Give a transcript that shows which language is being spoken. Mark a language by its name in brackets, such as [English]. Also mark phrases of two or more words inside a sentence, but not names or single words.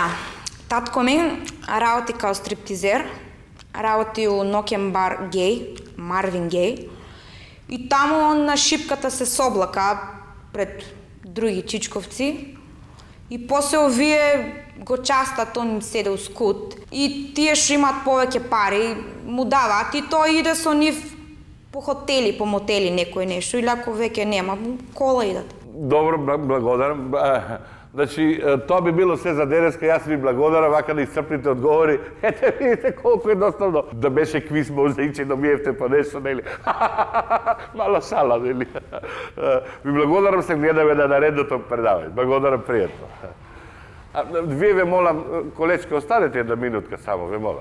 [Macedonian] Татко ми работи као стриптизер, работи у ноќен бар Гей, Марвин Гей, и таму на шипката се соблака пред други чичковци, и после овие го частат, он им седе у скут, и тие што имаат повеќе пари му даваат, и тој иде со нив по хотели, по мотели некој нешто, или ако веќе нема, кола идат. Добро, благодарам. [Serbian] Znači, to bi bilo sve [Macedonian] за денеска, ја се ви благодарам, вака да изцрпните одговори. Ете, видите колко едноставно. Да беше квиз, може да и добиевте по нещо, нели? Мала шала, нели? Ви благодарам, се гледаме на наредното предавање. Благодарам, пријатно. Вие ве молам, колечка, останете една минутка само, ве молам.